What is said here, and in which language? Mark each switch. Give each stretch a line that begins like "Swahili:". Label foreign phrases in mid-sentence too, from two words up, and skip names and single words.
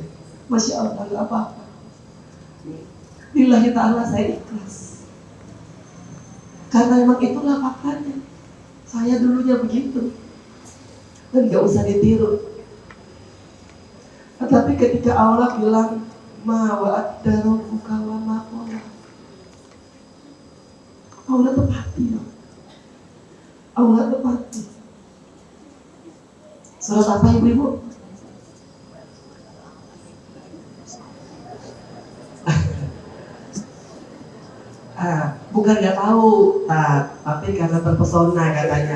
Arabic: ما شاء الله,
Indonesian: gak apa-apa.
Arabic: لله تعالى
Indonesian: saya ikhlas. Karena memang itulah faktanya. Saya dulunya begitu. Dan gak usah ditiru. Tetapi ketika Allah bilang
Arabic: ما ودعك ربك وما قلى,
Indonesian: Allah tepati ya. Allah tepati. Surat apa ibu-ibu? Bukan nggak tahu, tapi karena terpesona katanya.